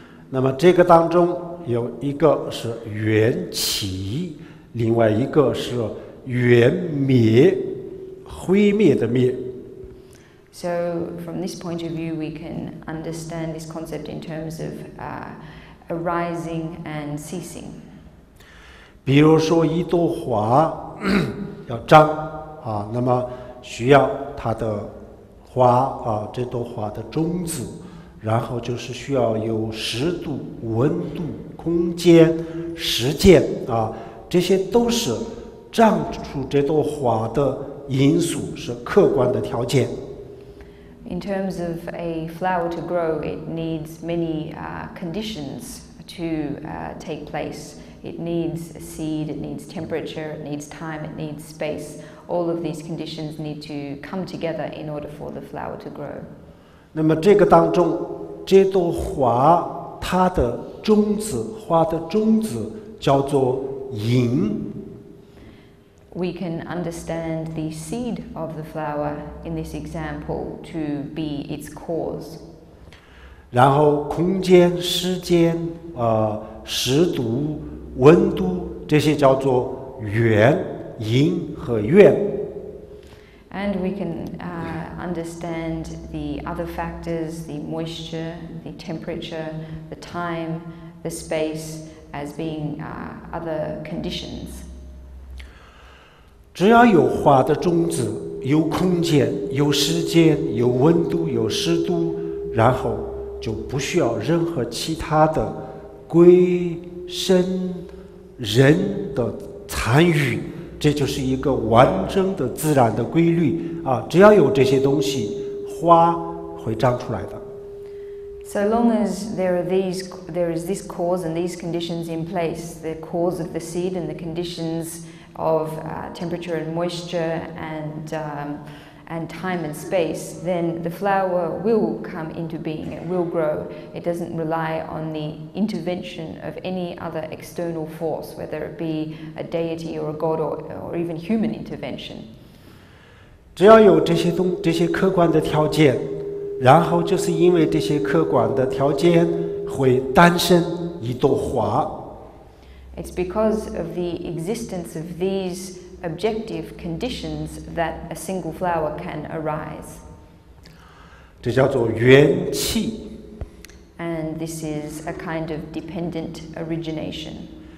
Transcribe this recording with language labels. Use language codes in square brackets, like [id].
[zh] 那么这个当中有一个是缘起，另外一个是缘灭，毁灭的灭。 [en] So from this point of view, we can understand this concept in terms of arising and ceasing. [zh] 比如说一朵花要长那么需要它的花这朵花的种子，然后就是需要有湿度、温度、空间、时间这些都是长出这朵花的因素，是客观的条件。 [en] In terms of a flower to grow, it needs many conditions to take place. It needs a seed, it needs temperature, it needs time, it needs space. All of these conditions need to come together in order for the flower to grow. [zh] 那么这个当中，这朵花它的种子，花的种子叫做因。 [en] We can understand the seed of the flower in this example to be its cause. [zh] 然后空间、时间、湿度、温度这些叫做缘，因和缘。 [en] And we can understand the other factors, the moisture, the temperature, the time, the space as being other conditions. [zh] 只要有花的种子，有空间，有时间，有温度，有湿度，然后就不需要任何其他的鬼神人的参与，这就是一个完整的自然的规律只要有这些东西，花会长出来的。 [en] So long as there is this cause and these conditions in place, the cause of the seed and the conditions of temperature and moisture and time and space, then the flower will come into being, it will grow. It doesn't rely on the intervention of any other external force, whether it be a deity or a god or even human intervention. [zh] 只要有这些客观的条件，然后就是因为这些客观的条件会诞生一朵花。 [en] It's because of the existence of these objective conditions that a single flower can arise. [zh] 这叫做缘起。 [en] And this is a kind of dependent origination.